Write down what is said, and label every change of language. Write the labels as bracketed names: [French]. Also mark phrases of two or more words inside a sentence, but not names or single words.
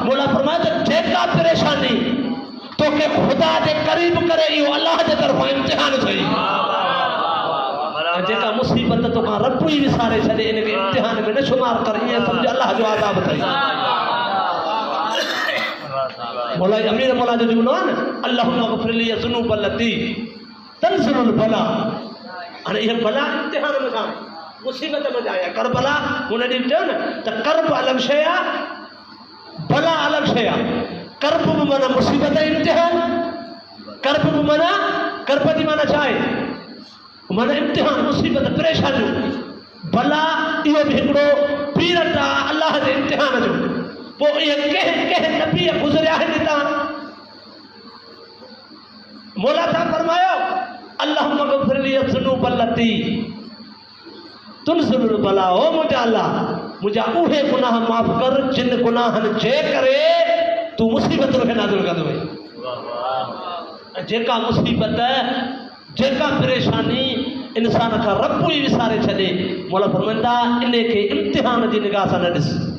[Sindhi] मौला फरमायो त जेका परेशानी तोखे ख़ुदा जे क़रीब करे इहो अलाह जे तरफ़ां इम्तिहान अथई। जेका मुसीबत तोखां रब ई विसारे छॾे इनखे इम्तिहान में न शुमार कर, ईअं सम्झ अलाह जो आज़ाब अथई। मौला अमीर मौला जो जुमलो आहे न, [Arabic] اللهم اغفر لي الذنوب التي تنزل البلاء. [Sindhi] हाणे इहे बला इम्तिहान में कान, मुसीबत में आया करबला। हुन ॾींहुं चयो न त कर्ब अलॻि शइ आहे, बला अलॻि शइ आहे। कर्ब बि माना मुसीबत इम्तिहान, कर्ब बि माना कर्ब जी माना छा आहे? माना इम्तिहान, मुसीबत, परेशानियूं। भला इहो बि हिकिड़ो पीरियड आहे अलाह जे इम्तिहान जो। पोइ इहे कंहिं नबी गुज़रिया आहिनि हितां। मौला था फरमायो [Arabic] اللهم اغفر لي الذنوب التي تنزل البلاء. [Sindhi] ओ मुंहिंजा अल्लाह, मुंहिंजा उहे गुनाह माफ़ कर जिन गुनाहनि जे करे तूं मुसीबतुनि खे नाज़िल कंदो वई। जेका मुसीबत, जेका परेशानी इंसान खां रब ई विसारे छॾे, मौला फरमाईंदा इनखे इम्तिहान जी निगाह सां न ॾिस।